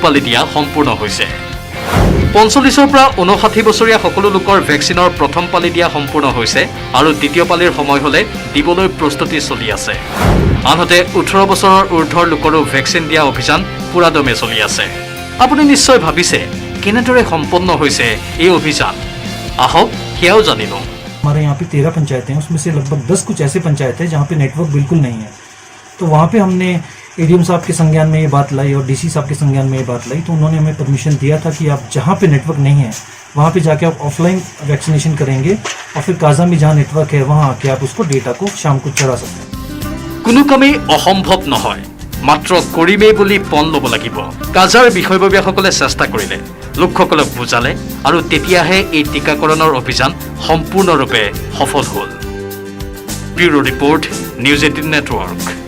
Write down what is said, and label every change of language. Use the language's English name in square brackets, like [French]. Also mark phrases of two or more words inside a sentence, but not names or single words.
[Assamese] পালি দিয়া সম্পূৰ্ণ হৈছে 45 পৰা 59 বছৰীয়া সকলো লোকৰ ভেকচিনৰ প্ৰথম পালি দিয়া সম্পূৰ্ণ হৈছে আৰু দ্বিতীয় পালিৰ সময় হলে দিবলৈ প্ৰস্তুতি চলি আছে আনহাতে 18 বছৰৰ ঊৰ্ধৰ লোকৰো ভেকচিন দিয়া অভিযান পুৰা দমে চলি আছে আপুনি নিশ্চয় ভাবিছে কেনেদৰে সম্পন্ন হৈছে এই অভিযান আহক সেয়াও জানিলো [Hindi] हमारे यहाँ पे 13 पंचायतें हैं उसमें से लगभग 10 कुछ ऐसे पंचायत हैं जहाँ पे नेटवर्क बिल्कुल नहीं है तो वहाँ पे हमने एडीएम साहब के संज्ञान में ये बात लाई और डीसी साहब के संज्ञान में ये बात लाई तो उन्होंने हमें परमिशन दिया था कि आप जहाँ पे नेटवर्क नहीं है वहाँ पे जाके आप [English] offline vaccination [Hindi] करेंगे और फिर काजा में जहाँ नेटवर्क है वहाँ आके आप उसको डेटा को शाम को चढ़ा सकते हैं [Assamese] কোনো কামেই অসম্ভৱ নহয় মাত্ৰ কৰিমেই বুলি পণ ল'ব লাগিব কাজাৰ বিষয়ববীয়াসকলে চেষ্টা কৰিলে লোকসকলক বুজালে আৰু তেতিয়াহে এই টিকাকৰণৰ অভিযান সম্পূৰ্ণৰূপে সফল হ'ল [English] bureau report [Assamese] নিউজ 18 নেটৱৰ্ক